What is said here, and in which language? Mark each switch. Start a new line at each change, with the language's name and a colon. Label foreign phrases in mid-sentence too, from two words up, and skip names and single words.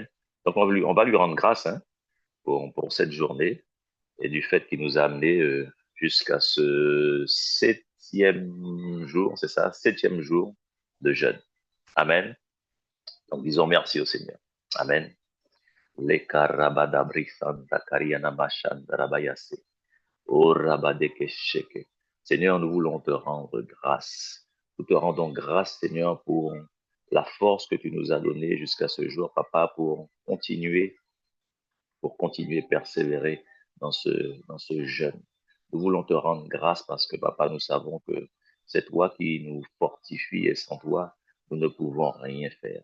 French: Donc on va lui rendre grâce pour cette journée et du fait qu'il nous a amenés jusqu'à ce septième jour, c'est ça, septième jour de jeûne. Amen. Donc disons merci au Seigneur. Amen. Le karabadabri santa kariana mashanda rabayase. O rabadeke sheke. Seigneur, nous voulons te rendre grâce. Nous te rendons grâce, Seigneur, pour la force que tu nous as donnée jusqu'à ce jour, Papa, pour continuer, persévérer dans ce jeûne. Nous voulons te rendre grâce parce que, Papa, nous savons que c'est toi qui nous fortifie et sans toi, nous ne pouvons rien faire.